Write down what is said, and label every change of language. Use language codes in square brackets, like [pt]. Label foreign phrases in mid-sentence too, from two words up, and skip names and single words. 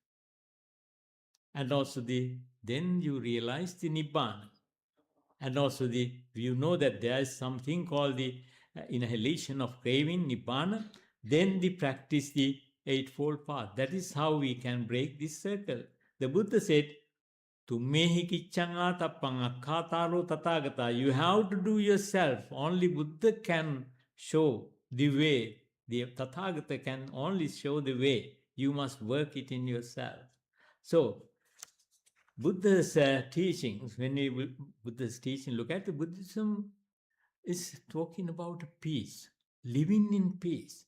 [en] And also then you realize the Nibbana. And also you know that there is something called the annihilation of craving, Nibbana. Then practice the Eightfold Path. That is how we can break this circle. The Buddha said, [pi] Tummehi kiccanga tappang akkhataro tathagata. [en] You have to do yourself. Only Buddha can show the way. The Tathagata can only show the way. You must work it in yourself. So, Buddha's teachings, Buddha's teaching, look at the Buddhism is talking about peace, living in peace.